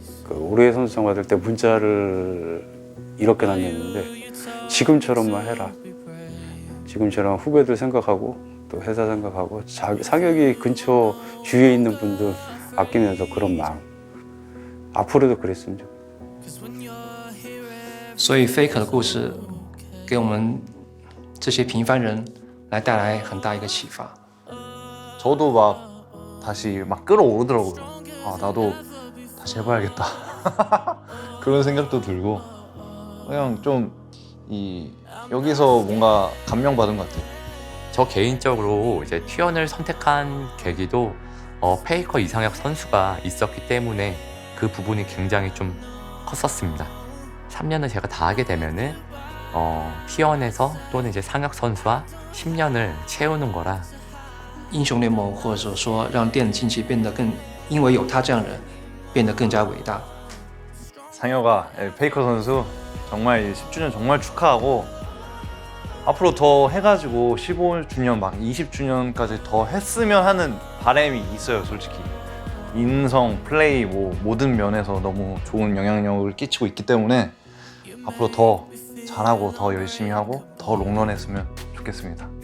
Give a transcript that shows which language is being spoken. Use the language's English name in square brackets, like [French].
[Korean] 그 올해의 선수상 받을 때 문자를 이렇게 남겼는데 지금처럼만 해라. 지금처럼 후배들 생각하고 또 회사 생각하고 상혁이 근처 주위에 있는 분들 아끼면서 그런 마음. 앞으로도 그랬으면 좋겠어요. [Chinese] 所以 Faker 的故事给我们这些平凡人来带来很大一个启发。 [Korean] 저도 막 다시 막 끌어오르더라고요. 나도 다시 해봐야겠다. 그런 생각도 들고 그냥 좀 여기서 뭔가 감명받은 것 같아요. 저 개인적으로 이제 T1을 선택한 계기도 페이커 이상혁 선수가 있었기 때문에 그 부분이 굉장히 좀 컸었습니다. 3년을 제가 다 하게 되면은 T1에서 또는 이제 상혁 선수와 10년을 채우는 거라 [Chinese] 英雄联盟或者说让电子竞技变得更，因为有他这样的人，变得更加伟大。 [Korean] 상혁아, 페이커 선수 정말 10주년 정말 축하하고 앞으로 더 해가지고 15주년 막 20주년까지 더 했으면 하는 바람이 있어요. 솔직히 인성, 플레이 뭐 모든 면에서 너무 좋은 영향력을 끼치고 있기 때문에 앞으로 더 잘하고 더 열심히 하고 더 롱런했으면 좋겠습니다.